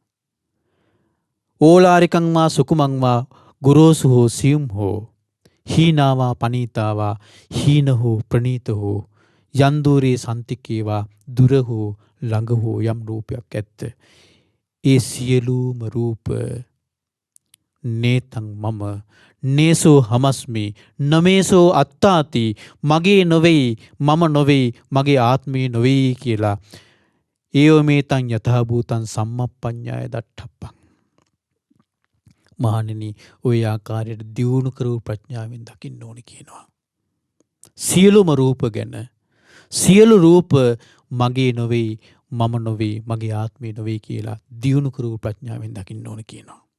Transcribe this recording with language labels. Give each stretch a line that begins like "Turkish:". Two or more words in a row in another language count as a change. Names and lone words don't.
Pali: ඕලාරිකං වා සුකුමං වා
Sinhala: ගුරෝසු හෝ සියුම් හෝ
Pali: හීනාවා පනීතාවා
Sinhala: හීන හෝ ප්‍රනීත හෝ
Pali: යන්දූරේ සන්තිකේවා
Sinhala: දුර හෝ ළඟ හෝ යම් රූපයක් ඇත්ත ඒ සියලුම රූප
Pali: නේතං මම නේසෝ හමස්මි නමේසෝ අත්තාති
Sinhala: මගේ නොවෙයි මම නොවෙයි මගේ ආත්මය නොවෙයි කියලා
Pali: ඒව මේතං යථාභූතං සම්මප්පඤ්ඤාය දට්ඨප්පං.
Sinhala: මහණෙනි ඔය ආකාරයට දියුණු කරූ ප්‍රඥාවෙන් දකින්න ඕනි කියනවා. සියලුම රූප ගැන සියලු රූප මගේ නොවෙයි මම නොවෙයි මගේ ආත්මය නොවෙයි කියලා දියුණු කරූ ප්‍රඥාවෙන් දකින්න ඕනි කියනවා.